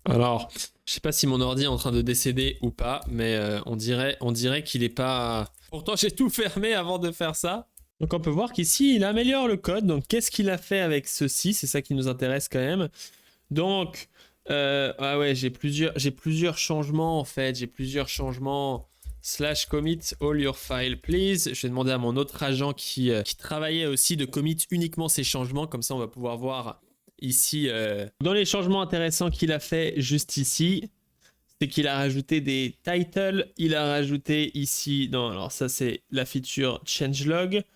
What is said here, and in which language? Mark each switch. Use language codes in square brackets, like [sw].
[fr] Alors, je sais pas si mon ordi est en train de décéder ou pas, mais on dirait qu'il est pas... Pourtant, j'ai tout fermé avant de faire ça. Donc on peut voir qu'ici, il améliore le code. Donc qu'est-ce qu'il a fait avec ceci? C'est ça qui nous intéresse quand même. Donc, ah ouais, j'ai plusieurs changements en fait. J'ai plusieurs changements. [en] / commit all your file please. [fr] Je vais demander à mon autre agent qui travaillait aussi de commit uniquement ces changements. Comme ça, on va pouvoir voir ici. Dans les changements intéressants qu'il a fait juste ici, c'est qu'il a rajouté des titles. Il a rajouté ici, non, alors ça c'est la feature changelog.